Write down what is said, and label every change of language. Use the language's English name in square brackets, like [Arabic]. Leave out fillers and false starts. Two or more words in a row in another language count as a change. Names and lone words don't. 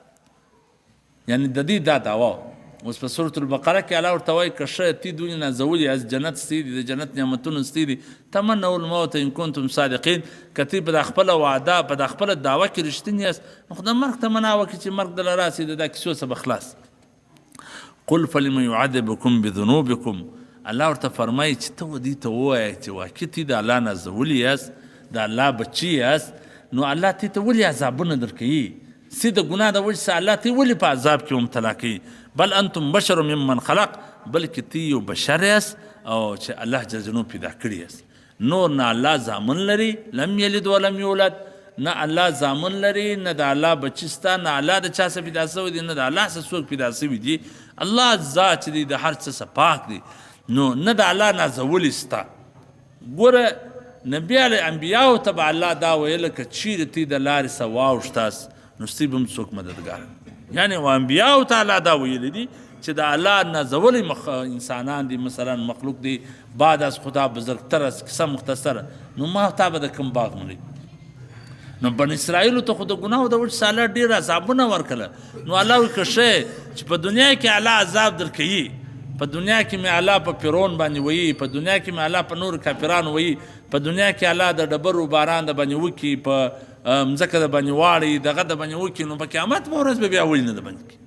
[Pashto] یعنی د دې دا دعوه. اوس په سورة البقره کې الله ورته وایي که ښه تی دوی نازولي از جنت ستی دي، د جنت نعمتونه ستی دي، [Arabic] تمنوا الموت ان کنتم صادقین. [Pashto] که تی په د خپله وعده په د خپله دعوه کې رښتیني یاست، نو خو د مرګ تمنا وکړي چې مرګ دله راسي، د دا کیسو څه به خلاص. [Arabic] قل فلم يعذبكم بذنوبكم. [Pashto] الله ورته فرمایي چې ته دوی ته ووایه چې واقع تی د الله نازولي یاست، د الله بچي یاست، نو الله تی ته ولې عذابونه درکوي؟ سی د ګناه د وجې څخه الله تی ولې په عذاب کې مبتلا کوي؟ [Arabic] بل انتم بشر ممن خلق. [Pashto] بلکې تی یو بشر یاست او چې الله [Arabic] جل جلاله [Pashto] پیدا کړي یاست. نور نه الله زامن لري، [Arabic] لم یلد ولم یولد، [Pashto] نه الله زامن لري، نه د الله بچي سته، نه الله د چا څه پیدا سوی دی، نه د الله څه څوک پیدا سوي دي. الله ذات چې دی د هر څه څخه پاک دی. نو نه د الله نازولي سته. ګوره نبي علیه انبیاو ته به الله دا ویله که چیرې تی د لارې څه واوښتاست نو ستی به هم څوک مددګار. یعنی و انبیاو ته الله دا ویلی دي چې د الله نازولی انسانان دي، مثلا مخلوق دي، [Persian] بعد از خدا بزرگتر است، [Pashto] کیسه مختصره. نو ما تا به د کوم باغ منی؟ نو بن اسرائیلو ته خو د ګناهو د وجې څخه الله ډېر عذابونه ورکړه. نو الله وایي که ښه چې په دنیا کې الله عذاب درکوي، په دنیا کې مې الله په فرعون باندې وایي، په دنیا کې مې الله په نورو کافرانو وایي، په دنیا کې الله د ډبرو باران د باندې وکړي، په مځکه د باندې واړي، دغه د باندې وکړي، نو په قیامت په ورځ به بیا ولې نه د باندې کړي؟